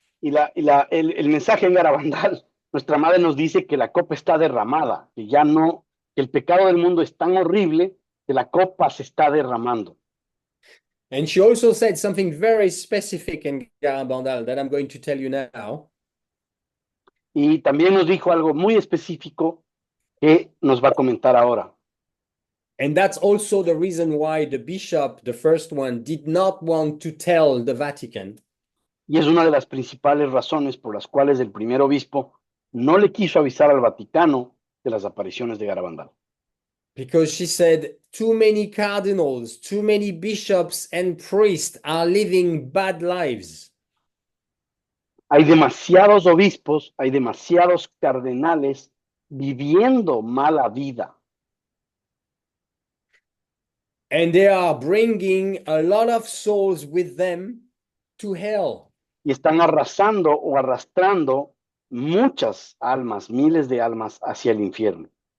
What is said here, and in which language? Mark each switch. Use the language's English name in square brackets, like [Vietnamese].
[Spanish] Y el mensaje en Garabandal, nuestra madre nos dice que la copa está derramada, que ya no, que el pecado del mundo es tan horrible que la copa se está derramando. [English] And she also said something very specific in Garabandal that I'm going to tell you now. [Spanish] Y también nos dijo algo muy específico que nos va a comentar ahora. [English] And that's also the reason why the bishop, the first one, did not want to tell the Vatican. [Spanish] Y es una de las principales razones por las cuales el primer obispo no le quiso avisar al Vaticano de las apariciones de Garabandal. [English] Because she said, too many cardinals, too many bishops and priests are living bad lives. [Spanish] Hay demasiados obispos, hay demasiados cardenales viviendo mala vida. [English] And they are bringing a lot of souls with them to hell. [Spanish] Y están arrasando o arrastrando muchas almas, miles de almas hacia el infierno.